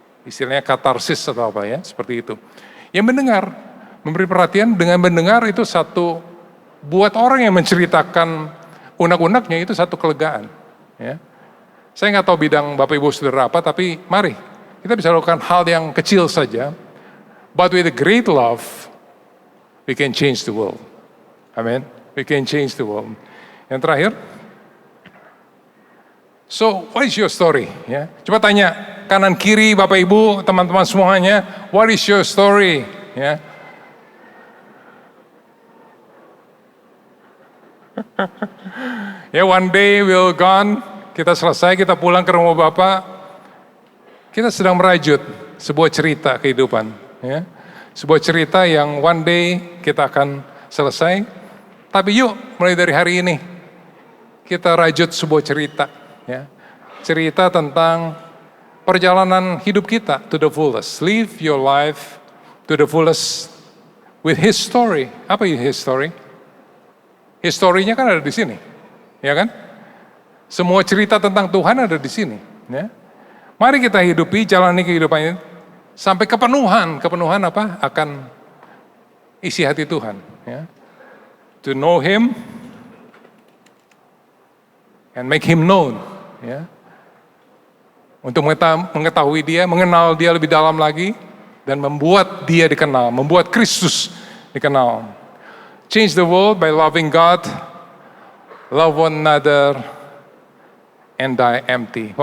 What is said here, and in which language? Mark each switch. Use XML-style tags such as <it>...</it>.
<id>Istilahnya katarsis atau apa ya, seperti itu. Ya mendengar. Memberi perhatian dengan mendengar itu satu, buat orang yang menceritakan unak-unaknya itu satu kelegaan. Ya. Saya nggak tahu bidang Bapak Ibu Saudara apa, tapi mari kita bisa lakukan hal yang kecil saja.</id> <en>But with a great love, we can change the world. Amen. We can change the world.</en> <id>Yang terakhir,</id> <en>so what is your story?</en> <id>Ya. Coba tanya kanan kiri Bapak Ibu, teman-teman semuanya,</id> <en>what is your story?</en> <id>Ya. Ya,</id> <en>one day we'll gone,</en> <id>kita selesai, kita pulang ke rumah Bapak, kita sedang merajut sebuah cerita kehidupan. Ya. Sebuah cerita yang</id> <en>one day</en> <id>kita akan selesai, tapi yuk mulai dari hari ini, kita rajut sebuah cerita. Ya. Cerita tentang perjalanan hidup kita</id> <en>to the fullest. Live your life to the fullest with His story.</en> <id>Apa</id> <en>His story?</en> <id>Historinya kan ada di sini, ya kan? Semua cerita tentang Tuhan ada di sini. Ya. Mari kita hidupi, jalani kehidupan ini sampai kepenuhan. Kepenuhan apa? Akan isi hati Tuhan. Ya.</id> <en>To know Him and make Him known.</en> <id>Ya. Untuk mengetahui Dia, mengenal Dia lebih dalam lagi, dan membuat Dia dikenal, membuat Kristus dikenal.</id> <en>Change the world by loving God, love one another, and die empty.</en>